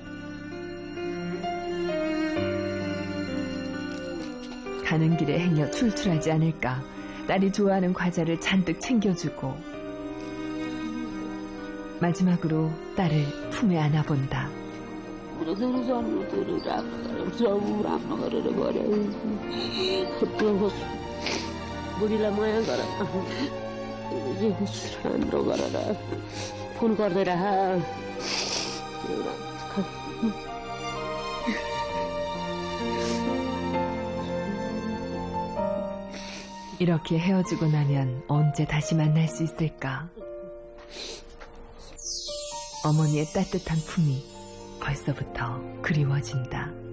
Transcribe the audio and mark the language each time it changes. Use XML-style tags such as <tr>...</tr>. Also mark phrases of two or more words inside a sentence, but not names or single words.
<ko>가는 길에 행여 출출하지 않을까 딸이 좋아하는 과자를 잔뜩 챙겨주고 마지막으로 딸을 품에 안아본다.</ko> <ne>बुढीलाई माया गर जे होस् राम्रो गरेर फोन गर्दै रह</ne> <ko>이렇게 헤어지고 나면 언제 다시 만날 수 있을까? 어머니의 따뜻한 품이 벌써부터 그리워진다.</ko>